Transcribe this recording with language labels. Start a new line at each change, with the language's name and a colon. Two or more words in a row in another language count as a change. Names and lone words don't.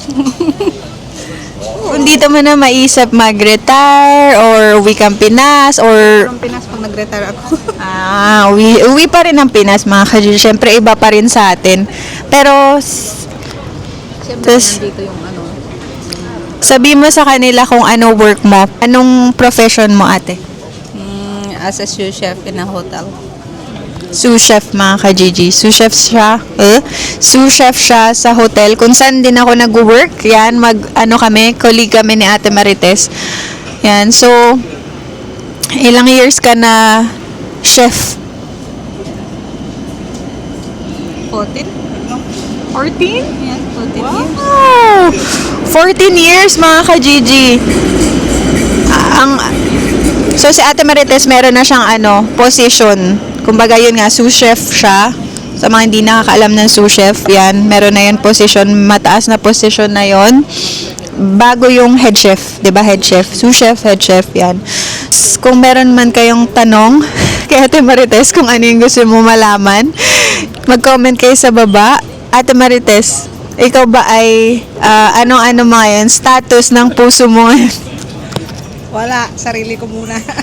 Filipino: Kung dito mo na maisip mag-retire or uwi kang Pinas or From Pinas pag nag-retire ako. uwi pa rin ng Pinas mga ka-G. Siyempre iba pa rin sa atin. Pero Siyempre, Tas- nandito yung ano. sabi mo sa kanila kung ano work mo. Anong profession mo ate?
English: As a sous chef in a hotel. Sous chef
Filipino: mga ka-Gigi.
English: Sous chef
Filipino: siya.
English: Sous chef
Filipino: siya sa hotel. Kung saan din ako nag-work. Yan, colleague kami ni Ate Marites. Yan, so, ilang years ka na chef? 14? 14? Yan, 14 years. Wow! 14 years mga ka-Gigi. So si Ate Marites meron na siyang position. Kumbaga yun nga,
English: sous chef
Filipino: siya. Sa mga hindi nakakaalam ng
English: sous chef,
Filipino: yan, meron na yun position, mataas na position na yun. Bago yung
English: head chef,
Filipino: 'di ba?
English: Head chef, sous chef, head chef, yan.
Filipino: Kung meron man kayong tanong kay Ate Marites kung ano yung gusto mo malaman, mag-comment kayo sa baba. Ate Marites, ikaw ba ay ano-ano mga yun, status ng puso mo ngayon? Wala, sarili ko muna.